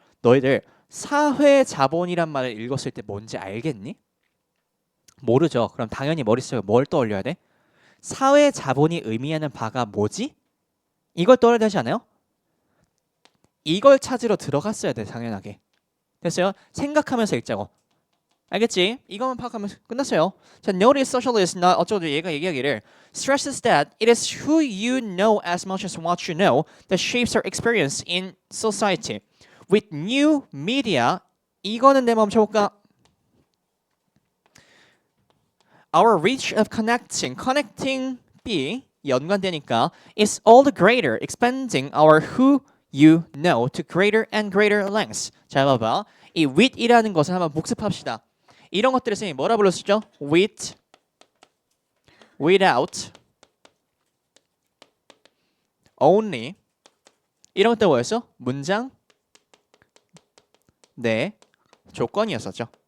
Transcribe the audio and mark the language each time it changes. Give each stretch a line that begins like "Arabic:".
Korean: 너희들 사회 자본이란 말을 읽었을 때 뭔지 알겠니? 모르죠. 그럼 당연히 머릿속에 뭘 떠올려야 돼? 사회 자본이 의미하는 바가 뭐지? 이걸 떠올려야 되지 않아요? 이걸 찾으러 들어갔어야 돼, 당연하게. 됐어요? 생각하면서 읽자고. 알겠지? 이것만 파악하면 끝났어요.
English: 자, notice socialist
Korean: 나 어쩌고 얘가 얘기하기를
English: stresses that it is who you know as much as what you know that shapes our experience in society. With new media
Korean: 이거는 내 멈춰볼까?
English: Our reach of connecting
Korean: B 연관되니까
English: is all the greater, expanding our who you know to greater and greater lengths.
Korean: 잘 봐봐. 이 with이라는 것을 한번 복습합시다. 이런 것들을 선생님이 뭐라 불렀었죠? with, without, only 이런 것들 뭐였어? 문장 네 조건이었었죠.